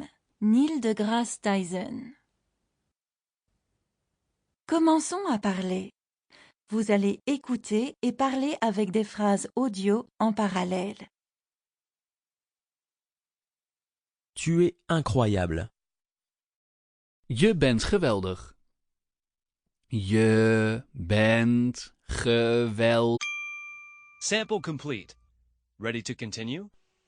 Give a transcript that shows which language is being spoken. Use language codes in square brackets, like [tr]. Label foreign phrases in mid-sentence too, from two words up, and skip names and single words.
[fr] Neil deGrasse Tyson. Commençons à parler. Vous allez écouter et parler avec des phrases audio en parallèle. Tu es incroyable. [nl] Je bent geweldig. Je bent geweldig. [en] Sample complete. Ready to continue?